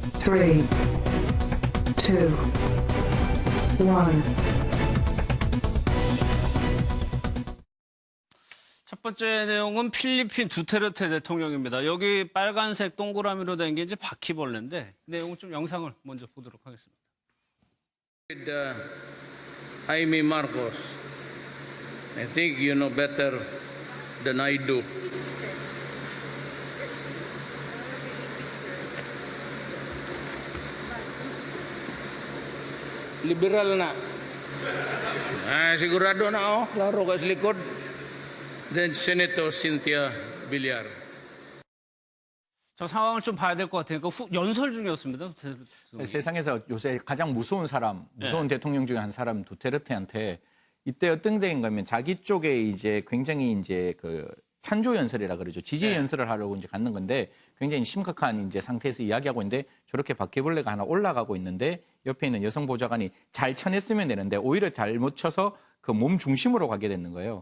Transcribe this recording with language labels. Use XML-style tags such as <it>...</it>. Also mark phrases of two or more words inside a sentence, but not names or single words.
<ko>3, 2, 1. 첫 번째 내용은 필리핀 두테르테 대통령입니다. 여기 빨간색 동그라미로 된 게 이제 바퀴벌레인데 내용은 좀 영상을 먼저 보도록 하겠습니다.</ko> <en>Jaime Marcos, I think you know better than I do.</en> <tl>Liberal na. Sigurado na oh, klaro ka sa likod.</tl> <en>Then Senator Cynthia Villar.</en> <ko>저 상황을 좀 봐야 될 것 같으니까 연설 중이었습니다. 세상에서 요새 가장 무서운 대통령 중에 한 사람 두테르테한테 이때 어떤 데인 가면 자기 쪽에 이제 굉장히 이제 그 찬조 연설이라 그러죠. 지지 연설을 하려고 이제 갖는 건데 굉장히 심각한 이제 상태에서 이야기하고 있는데 저렇게 바퀴벌레가 하나 올라가고 있는데 옆에 있는 여성 보좌관이 잘 쳐냈으면 되는데 오히려 잘못 쳐서 그 몸 중심으로 가게 되는 거예요.</ko>